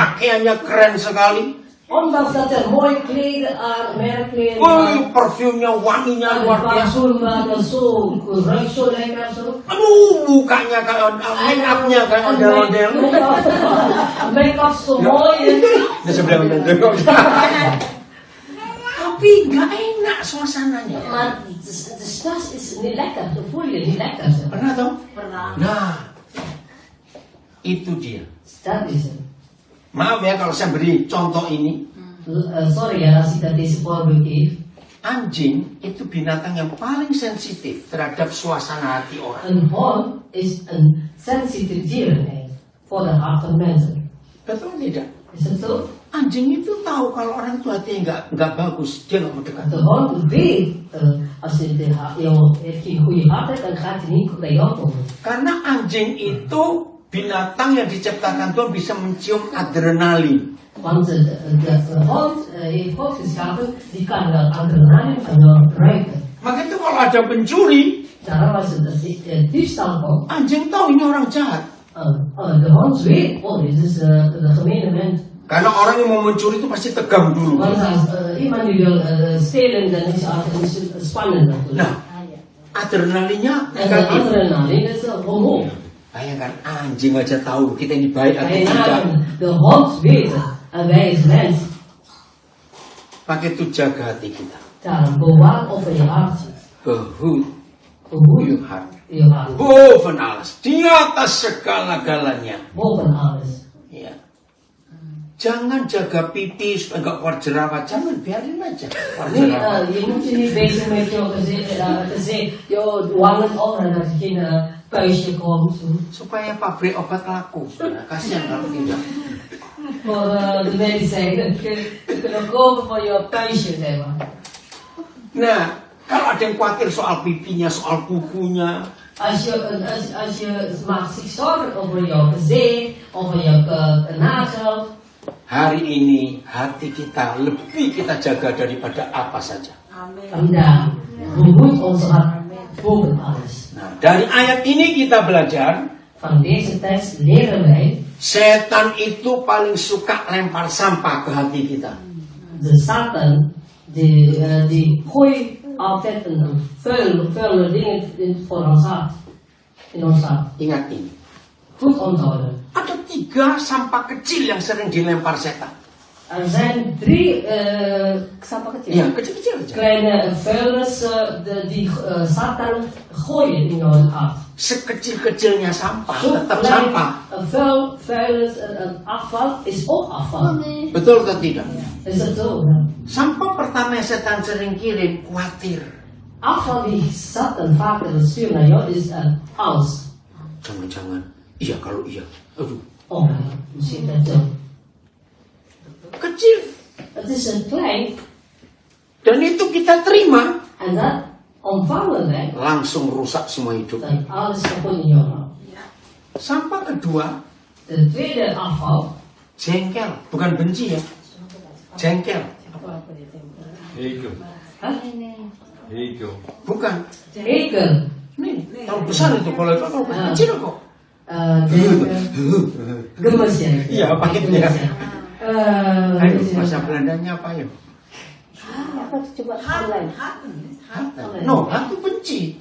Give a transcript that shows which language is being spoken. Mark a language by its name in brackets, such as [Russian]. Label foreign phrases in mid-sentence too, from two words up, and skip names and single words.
[Indonesian] pakaiannya keren sekali, [Dutch] ondanks dat er mooie kleden aan, merkkleding, [Indonesian] parfumnya wanginya luar biasa. [Dutch] parfum, zo, ruikt zo lekker zo. [Indonesian] Aduh, mukanya kayak make-upnya kayak ondel-ondel. [Dutch] Make-up zo mooi. [Indonesian] Di sebelah ondel. Tapi nggak enak suasananya. [Dutch] Maar de stas is niet lekker, de voel je niet lekker. [Indonesian] Pernah tau? Pernah. Nah, itu dia. [Dutch] Dat is het. [Indonesian] Maaf ya kalau saya beri contoh ini. [Dutch] Sorry ya als ik dat deze voorbeeld geef. [Indonesian] Anjing itu binatang yang paling sensitif terhadap suasana hati orang. [Dutch] Een hond is een sensitief dier voor de hart van mensen. [Indonesian] Betul tidak? [Dutch] Is het zo? [Indonesian] Anjing itu tahu kalau orang itu hatinya nggak bagus, dia nggak mau dekat. [Dutch] De hond weet, als je geen goede hart hebt, dan gaat hij niet bij jou komen. [Indonesian] Karena anjing itu binatang yang diciptakan Tuhan bisa mencium adrenalin. [Dutch] Want de hond heeft God geschapen, die kan de adrenaline van jou ruiken. [Indonesian] Maka itu kalau ada pencuri, [Dutch] Daarom als er diefstal komt, [Indonesian] anjing tahu ini orang jahat. [Dutch] de hond weet, oh dit is de gemene mens. [Indonesian] Karena orang yang mau mencuri itu pasti tegang dulu. [Dutch] Want als iemand die wil stelen, dan is het spannend natuurlijk. [Indonesian] Nah, adrenalinnya [Dutch] En de adrenaline is omhoog. [Indonesian] Bayangkan anjing aja tahu kita ini baik atau tidak. Bayangkan, [Dutch] de hond weet het, en wij als mens. [Indonesian] Pakai itu jaga hati kita. [Dutch] Daarom bewaar over je hart. Behoed Behoed je hart. je hart. Boven alles, [Indonesian] di atas segala-galanya. [Dutch] Boven alles. [Indonesian] Ya. Jangan jaga pipi supaya nggak keluar jerawat. Jangan, biarin aja keluar [Dutch] Nee, [Indonesian] jerawat. [Dutch] je moet je niet bezig met je gezicht, je wangen op en dat er geen puistje komt. [Indonesian] Supaya pabrik obat laku. Nah, kasihan kalau tidak. [Dutch] Voor de medicijnen. Je kunt kopen voor je puistje, zeg maar. [Indonesian] Nah, kalau ada yang khawatir soal pipinya, soal kukunya, [Dutch] Als je maakt zich zorgen over je gezicht, over je nagel. [Indonesian] hari ini hati kita lebih kita jaga daripada apa saja. Amin. [Dutch] Vandaag behoed onze hart boven alles. [Indonesian] Nah, dari ayat ini kita belajar, [Dutch] Van deze tekst leren wij, [Indonesian] setan itu paling suka lempar sampah ke hati kita. [Dutch] de Satan, die gooit altijd een vuile dingen voor ons hart. In ons hart. [Indonesian] Ingat ini. [Dutch] Goed onthouden. [Indonesian] Ada 3 sampah kecil yang sering dilempar setan. [Dutch] Er zijn 3 [Indonesian] Sampah kecil. Iya, kecil-kecil aja. [Dutch] kleine vuilnis die Satan gooien in jouw hart. [Indonesian] Sekecil-kecilnya sampah, [Dutch] Zo [Indonesian] tetap [Dutch] klein, [Indonesian] sampah. [Dutch] vuilnis, afval is ook afval. [Indonesian] Betul atau tidak? [Dutch] Is dat zo? Ja? [Indonesian] Sampah pertama yang setan sering kirim, khawatir. [Dutch] Afval die Satan vaker stuurt naar jou is angst. [Indonesian] Jangan-jangan, iya kalau iya. Aduh, [Dutch] Oh, misschien dat zo. [Indonesian] kecil. [Dutch] Het is een klein [Indonesian] Dan itu kita terima, [Dutch] en dat ontvangen wij. [Indonesian] langsung rusak semua hidup. [Dutch] Dan alles kapot in jouw hart. [Indonesian] Sampah kedua, [Dutch] De tweede afval. [Indonesian] jengkel. Bukan benci ya. Jengkel. [Dutch] Hekel. Huh? Hekel. [Indonesian] Bukan. [Dutch] Hekel. [Indonesian] Nih, kalau besar itu, kalau itu kalau kecil kok. Gemes ya. Iya, paketnya. Gemes ya. Ayo, bahasa Belandanya apa ya? Apa tuh coba online? No, aku benci.